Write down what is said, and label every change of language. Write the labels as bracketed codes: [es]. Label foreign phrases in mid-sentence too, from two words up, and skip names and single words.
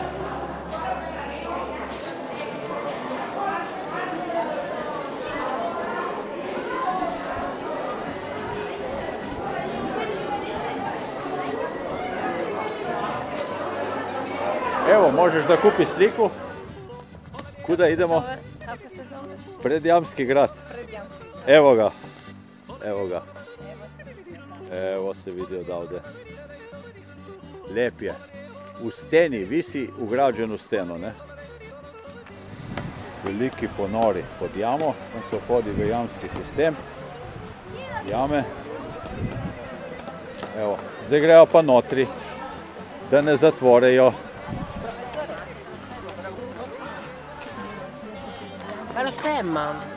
[sr] Evo, možeš da kupiš sliku. Kuda idemo? Kako se zove? Predjamski grad. Predjamski. Evo ga. Evo ga. Evo se vidi odavde. Lep je. U steni, visi ugrađen u steno, ne? [sl] Veliki ponori pod jamo, tam se vhodi v jamski sistem. Jame. Evo, zdaj grejo pa notri, da ne zatvorejo. [it] Ma lo stemma.